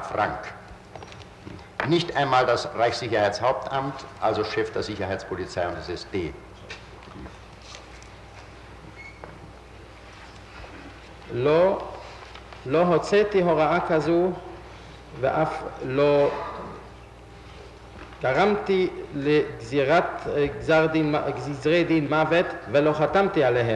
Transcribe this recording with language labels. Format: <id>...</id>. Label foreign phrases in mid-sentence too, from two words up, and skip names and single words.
<de>Frank. Nicht einmal das Reichssicherheitshauptamt, also Chef der Sicherheitspolizei und des SD.</de> <he>לא הוצאתי הוראה כזו ואף לא גרמתי לגזרי דין מוות ולא חתמתי עליהם.</he>